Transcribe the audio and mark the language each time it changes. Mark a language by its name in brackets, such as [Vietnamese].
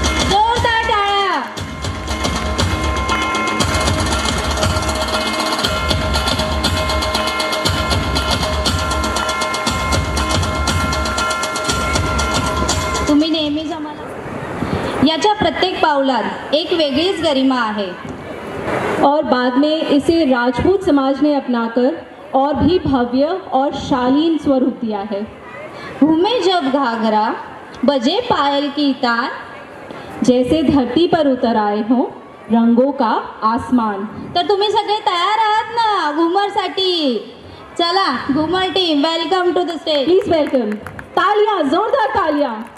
[Marathi] जोरदार टाळ्या। तुम्ही नेहमीच आम्हाला याच्या प्रत्येक पावलात एक वेगळीच गरिमा आहे। [Hindi] और बाद में इसे राजपूत समाज ने अपनाकर और भी भव्य और शालीन स्वरूप दिया है। घूमे जब घाघरा, बजे पायल की तान, जैसे धरती पर उतर आए हों रंगों का आसमान। [Marathi] तर तुम्ही सगळे तयार आहात ना घुमरसाठी? चला घुमर team, [English] Welcome to the stage. Please welcome. [Hindi] तालियां, जोरदार तालियां।